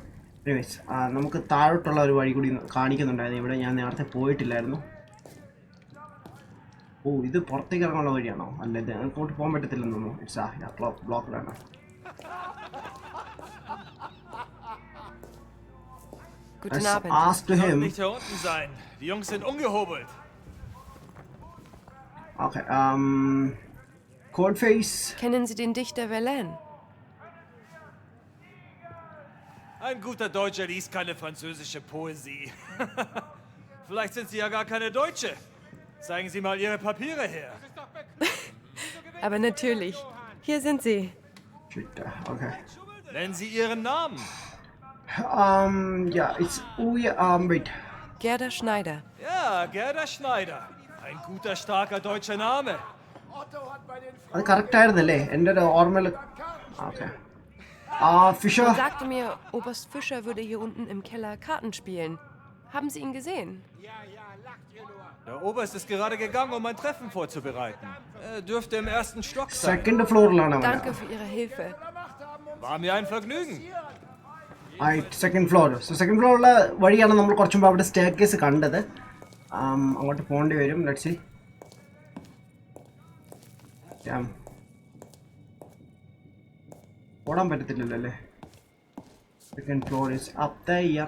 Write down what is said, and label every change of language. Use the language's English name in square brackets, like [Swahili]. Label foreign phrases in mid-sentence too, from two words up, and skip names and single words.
[Malayalam] എനിവേസ് നമുക്ക് താഴോട്ടുള്ള ഒരു വഴി കൂടി കാണിക്കുന്നുണ്ടായിരുന്നു. ഇവിടെ ഞാൻ നേരത്തെ പോയിട്ടില്ലായിരുന്നു. ഓ, ഇത് പുറത്തേക്ക് ഇറങ്ങാനുള്ള വഴിയാണോ? അല്ല, ഇത് അങ്ങോട്ട് പോകാൻ പറ്റത്തില്ലെന്ന് തോന്നുന്നു. ഇറ്റ്സ് ബ്ലോക്കിലാണ്. [German] Guten Abend. [English] Ask to him. [German] Nicht hier unten sein. Die Jungs sind umgehobelt. [English] Okay, Coldface. [German] Kennen Sie den Dichter Verlaine? Ein guter Deutscher liest keine französische Poesie. Vielleicht sind Sie ja gar keine Deutsche. Zeigen Sie mal Ihre Papiere her. Aber natürlich. Hier sind sie. [English] Shit, okay. [German] Nennen Sie Ihren Namen. [English] Yeah, it's wait. [German] Gerda Schneider. Ja, Gerda Schneider. Ein guter, starker deutscher Name. [Malayalam] അത് കറക്റ്റ് ആയിരുന്നല്ലേ? എൻ്റെ ഒരു ഓർമ്മയിൽ. ഓക്കെ. [German] Fischer. Man sagte mir, Oberst Fischer würde hier unten im Keller Karten spielen. Haben Sie ihn gesehen? Der Oberst ist gerade gegangen, um ein Treffen vorzubereiten. Er dürfte im ersten Stock sein. [Malayalam] Second ഫ്ലോറിലാണ് അവൻ. [German] Danke für Ihre Hilfe. War mir ein Vergnügen. [English] Second floor. [Malayalam] സോ സെക്കൻഡ് ഫ്ലോറിലെ വഴിയാണ് നമ്മൾ കുറച്ച് മുമ്പ് അവിടെ [English] stair case [Malayalam] കണ്ടത്. അങ്ങോട്ട് പോകേണ്ടി വരും. [English] let's see. [Malayalam] ഓടാൻ പറ്റത്തില്ലല്ലോ അല്ലേ? [English] Second floor is up there.